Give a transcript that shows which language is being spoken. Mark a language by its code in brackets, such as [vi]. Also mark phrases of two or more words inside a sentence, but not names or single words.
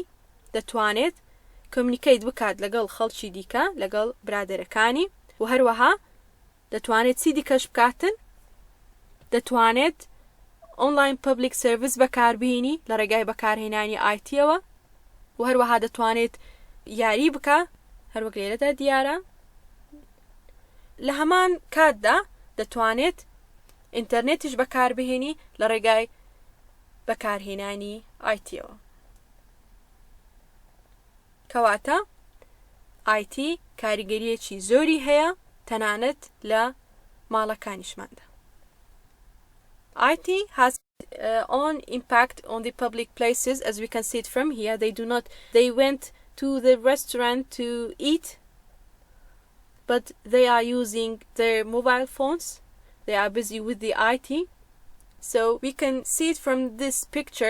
[ckb] دەتوانێت کۆمونیکەیت بکات لەگەڵ خەڵکی دیکە لەگەڵ برادەرەکانی و هەروەها دەتوانێت چی دیکەش بکاتن دەتوانێت [en] online public service [ckb] بەکاربهێنی لە ڕێگای بەکارهێنانی ئایتیەوە و هەروەها دەتوانێت یاری بکە هەر وەک لێرەدا دیارە لە هەمان کاتدا دەتوانێت ئینتەرنێتیش بەکاربهێنی لە ڕێگای بەکارهێنانی ئایتیەوە. کەواتە IT کاریگەریەکی زۆری هەیە تەنانەت لە ماڵەکانیشماندا. [en] IT has own impact on the public places, as we can see it from here. They went to the restaurant to eat, but they are using their mobile phones. They are busy with the IT. So we can see it from this picture.